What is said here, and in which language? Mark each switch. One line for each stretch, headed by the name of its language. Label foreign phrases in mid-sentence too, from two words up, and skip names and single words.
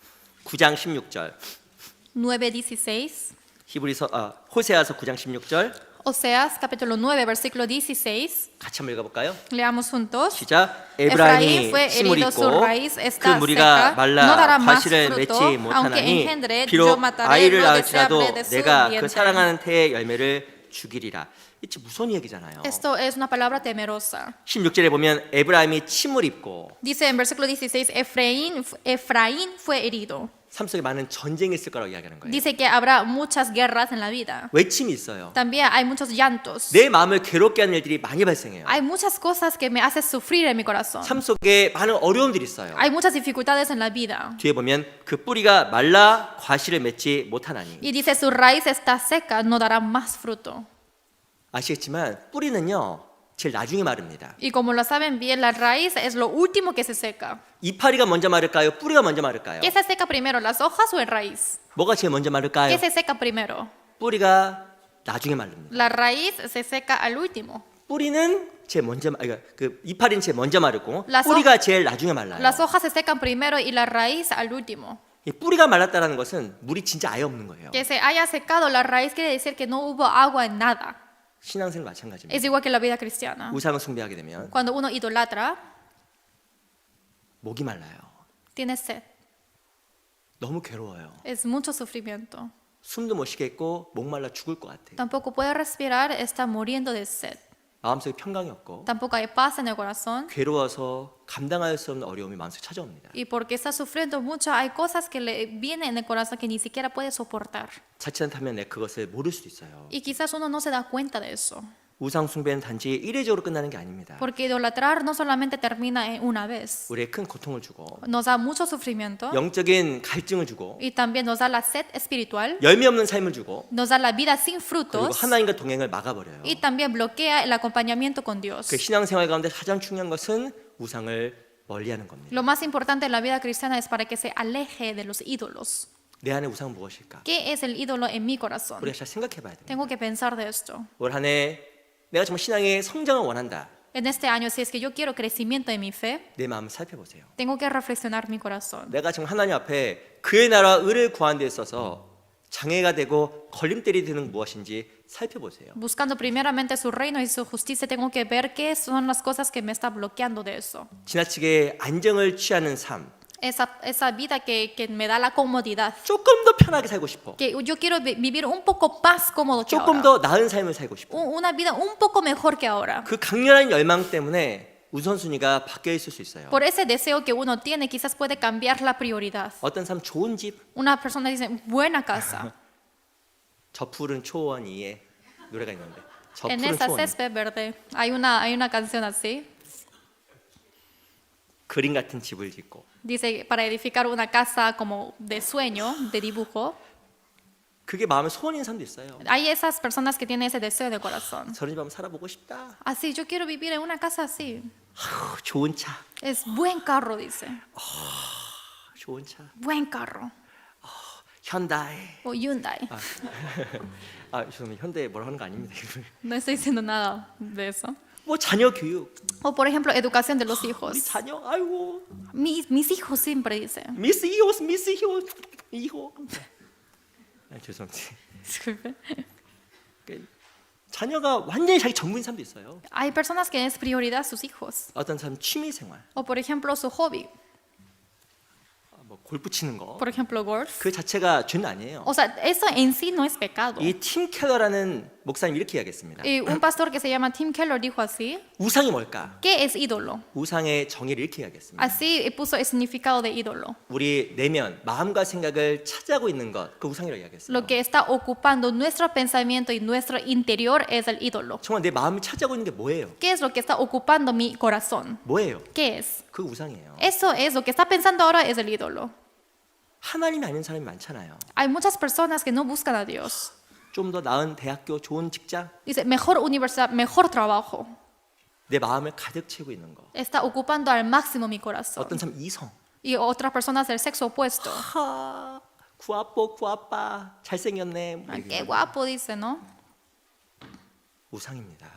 Korean: 9장 16절 9:16. 호세아서 9장 16절
Spanish: Oseas capítulo 9, versículo 16.
Korean: 같이 한번 읽어볼까요?
Spanish: Leamos juntos.
Korean: 시작.
Spanish: Efraín
Korean: 에브라임이
Spanish: fue
Korean: 심을
Spanish: herido, su
Korean: 입고
Spanish: raíz
Korean: 그
Spanish: está
Korean: 무리가
Spanish: seca, no dará
Korean: 말라
Spanish: más
Korean: 과실을
Spanish: fruto,
Korean: 맺지
Spanish: aunque
Korean: 못하나니
Spanish: engendre, yo
Korean: 비록
Spanish: mataré
Korean: 아이를
Spanish: lo
Korean: 낳을지라도
Spanish: deseable de su
Korean: 내가 그
Spanish: vientre.
Korean: 사랑하는 태의 열매를 죽이리라. 이게 무서운 얘기잖아요.
Spanish: Esto es una palabra temerosa.
Korean: 16절에 보면 에브라임이 침을 입고
Spanish: Dice en versículo 16, Efraín fue herido.
Korean: 삶 속에 많은 전쟁이 있을 거라고 이야기하는 거예요.
Spanish: Dice que habrá muchas guerras en la vida.
Korean: 외침이 있어요.
Spanish: También hay muchos llantos.
Korean: 내 마음을 괴롭게 하는 일들이 많이 발생해요.
Spanish: Hay muchas cosas que me hacen sufrir en mi corazón.
Korean: 삶 속에 많은 어려움들이 있어요.
Spanish: Hay muchas dificultades en la vida.
Korean: 뒤에 보면 그 뿌리가 말라 과실을 맺지 못하나니.
Spanish: Y dice, su raíz está seca, no dará más fruto.
Korean: 아시겠지만 뿌리는요 제일 나중에 마릅니다.
Spanish: Y como lo saben bien, la raíz es lo último que se seca.
Korean: 이파리가 먼저 마를까요? 뿌리가 먼저 마를까요?
Spanish: ¿Qué se seca primero, las hojas o el raíz?
Korean: 뭐가 제일 먼저 마를까요?
Spanish: ¿Qué se seca primero?
Korean: 뿌리가 나중에 마릅니다.
Spanish: La raíz se seca al último.
Korean: 뿌리는 제일 먼저 그러니까 그 이파리는 제일 먼저 마르고
Spanish: las
Korean: 뿌리가 제일 나중에 말라요.
Spanish: Las hojas se secan primero y la raíz al último.
Korean: 이 뿌리가 말랐다는 것은 물이 진짜 아예 없는 거예요.
Spanish: Que se haya secado la raíz quiere decir que no hubo agua en nada.
Korean: 신앙생활 마찬가지입니다.
Spanish: Es igual que la vida cristiana.
Korean: 우상을 숭배하게 되면
Spanish: Cuando uno idolatra,
Korean: 목이 말라요.
Spanish: tiene sed.
Korean: 너무 괴로워요.
Spanish: Es mucho sufrimiento.
Korean: 숨도 못 쉬겠고 목 말라 죽을 것 같아요.
Spanish: Tampoco puede respirar, está muriendo de sed.
Korean: 마음속에 평강이 없고
Spanish: Tampoco hay paz en el corazón.
Korean: 괴로워서 감당할 수 없는 어려움이 마음속에 찾아옵니다.
Spanish: Y porque está sufriendo mucho, hay cosas que le vienen en el corazón que ni siquiera puede soportar.
Korean: 자칫하면 내 그것을 모를 수도 있어요.
Spanish: Y quizás uno no se da cuenta de eso.
Korean: 우상 숭배는 단지 일회적으로 끝나는 게 아닙니다.
Spanish: Porque idolatrar no solamente termina en una vez.
Korean: 우리에 큰 고통을 주고
Spanish: Nos da mucho sufrimiento.
Korean: 영적인 갈증을 주고
Spanish: Y también nos da la sed espiritual.
Korean: 열매 없는 삶을 주고
Spanish: Nos da la vida sin
Korean: 그리고
Spanish: frutos.
Korean: 하나님과 동행을 막아버려요.
Spanish: Y también bloquea el acompañamiento con Dios.
Korean: 그 신앙생활 가운데 가장 중요한 것은 우상을 멀리하는 겁니다.
Spanish: Lo más importante en la vida cristiana es para que se aleje de los ídolos.
Korean: 내 안에 우상은 무엇일까?
Spanish: ¿Qué es el ídolo en mi corazón?
Korean: 우리가 잘 생각해봐야 됩니다.
Spanish: Tengo que pensar de esto.
Korean: 올 한 해 내가 정말 신앙의 성장을 원한다.
Spanish: En este año, si es que yo quiero crecimiento en mi fe,
Korean: 내 마음을 살펴보세요.
Spanish: tengo que reflexionar mi corazón.
Korean: 내가 지금 하나님 앞에 그의 나라 의를 구하는 데 있어서 장애가 되고 걸림돌이 되는 무엇인지 살펴보세요.
Spanish: Buscando primeramente su reino y su justicia, tengo que ver qué son las cosas que me están bloqueando de eso.
Korean: 지나치게 안정을 취하는 삶,
Spanish: Esa vida que me da la comodidad.
Korean: 조금 더 편하게 살고 싶어.
Spanish: Que yo quiero vivir un poco más cómodo que
Korean: 조금
Spanish: ahora.
Korean: 더 나은 삶을 살고 싶어.
Spanish: Una vida un poco mejor que ahora.
Korean: 그 강렬한 열망 때문에 우선순위가 바뀌어 있을 수 있어요.
Spanish: Por ese deseo que uno tiene, quizás puede cambiar la prioridad.
Korean: 어떤 사람 좋은 집,
Spanish: Una persona dice, buena casa.
Korean: 저 푸른 초원 위에 노래가 있는데 저
Spanish: En
Korean: 푸른
Spanish: esa
Korean: 초원
Spanish: césped verde. Hay una canción así.
Korean: 그림 같은 집을 짓고
Spanish: Dice, para edificar una casa como de sueño, de dibujo.
Korean: 그게 마음의 소원인 사람도 있어요.
Spanish: Hay esas personas que tienen ese deseo de corazón.
Korean: 저런 집 한번 살아보고 싶다.
Spanish: Así, yo quiero vivir en una casa así.
Korean: 좋은 차,
Spanish: Es buen carro, dice.
Korean: 좋은 차.
Spanish: Buen carro.
Korean: 현다이.
Spanish: O Hyundai.
Korean: 죄송합니다. 현대 뭐라 하는 거 아닙니다.
Spanish: No estoy diciendo nada de eso.
Korean: 뭐 자녀 교육.
Spanish: O por ejemplo, educación de los
Korean: 우리
Spanish: hijos.
Korean: 자녀, 아이고,
Spanish: Mis hijos siempre dicen. mis hijos, hijo.
Korean: 죄송합니다.
Spanish: Disculpe.
Korean: 자녀가 완전히 자기 전부인 사람도 있어요.
Spanish: Hay personas que es prioridad sus hijos.
Korean: 어떤 사람 취미 생활,
Spanish: O por ejemplo, su hobby.
Korean: 뭐 골프 치는 거.
Spanish: Por ejemplo, golf.
Korean: 그 자체가 죄는 아니에요.
Spanish: O sea, eso en sí no es pecado.
Korean: 이 팀 켈러라는 목사님 이렇게 이야기했습니다.
Spanish: Y un pastor que se llama Tim Keller dijo así,
Korean: 우상이 뭘까?
Spanish: ¿qué es ídolo?
Korean: 우상의 정의를 이렇게 이야기했습니다.
Spanish: Así puso el significado de ídolo.
Korean: 우리 내면 마음과 생각을 차지하고 있는 것, 그 우상이라고 이야기했어요.
Spanish: Lo que está ocupando nuestro pensamiento y nuestro interior es el ídolo.
Korean: 정말 내 마음을 차지하고 있는 게 뭐예요?
Spanish: ¿Qué es lo que está ocupando mi corazón?
Korean: 뭐예요?
Spanish: ¿Qué es?
Korean: 그 우상이에요.
Spanish: Eso es lo que está pensando ahora es el ídolo.
Korean: 하나님이 아닌 사람이 많잖아요.
Spanish: Hay muchas personas que no buscan a Dios.
Korean: 좀 더 나은 대학교, 좋은 직장,
Spanish: Dice, mejor universidad, mejor trabajo.
Korean: 내 마음을 가득 채우고 있는 거.
Spanish: Está ocupando al máximo mi corazón.
Korean: 어떤 사람 이성.
Spanish: Y otras personas del sexo opuesto.
Korean: 구아빠 잘생겼네. 뭐
Spanish: Ay,
Korean: 이렇게
Spanish: qué guapo, dice, ¿no?
Korean: 우상입니다.